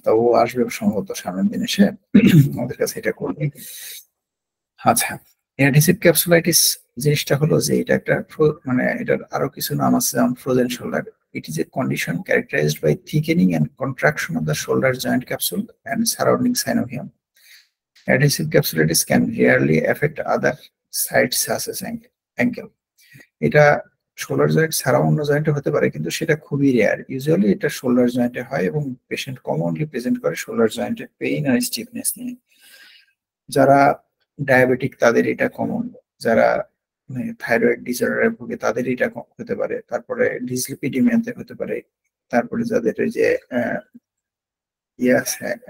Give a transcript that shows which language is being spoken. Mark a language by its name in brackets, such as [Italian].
[Bangla] তা ও আসবে সম্ভবত সামনের দিন এসে আমাদের কাছে এটা করবে। আচ্ছা, অ্যাডহেসিভ ক্যাপসুলাইটিস জিনিসটা হলো যে এটা একটা মানে এটার আরো কিছু নাম আছে, যেমন frozen shoulder. [English] It is a condition characterised by thickening and contraction of the shoulder joint capsule and surrounding synovium. Adhesive capsulitis can rarely affect other sites such as ankle. [Bangla] এটা শোল্ডার জয়েন্ট ছাড়া অন্য জয়েন্টে হতে পারে, কিন্তু সেটা খুবই রেয়ার। ইউজুয়ালি এটা শোল্ডার জয়েন্টে হয় এবং পেশেন্ট কমনলি প্রেজেন্ট করে শোল্ডার জয়েন্টে পেইন আর স্টিফনেস নিয়ে। যারা ডায়াবেটিক তাদের এটা কমন, যারা থাইরয়েড ডিসঅর্ডারে ভুগে তাদের এটা হতে পারে, তারপরে ডিসলিপিডিমিয়াতে হতে পারে, তারপরে যাদের ওই যে ইয়ে আছে